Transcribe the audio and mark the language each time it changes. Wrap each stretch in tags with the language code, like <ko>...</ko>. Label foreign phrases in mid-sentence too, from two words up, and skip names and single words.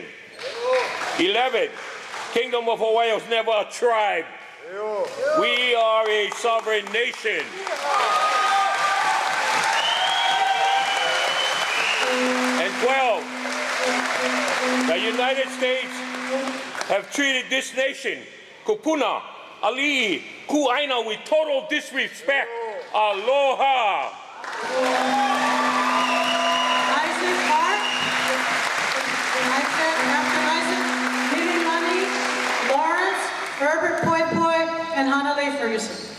<en>11, Kingdom of Hawaii was never a tribe. We are a sovereign nation. And 12, the United States have treated this nation,</en> <haw>kupuna, ali'i, ku'aina,</haw> <en>with total disrespect. Aloha. Isaac Hart. I said after Isaac, Mimi Money, Lawrence, Herbert Poipoi, and Hanalei Ferguson.</en>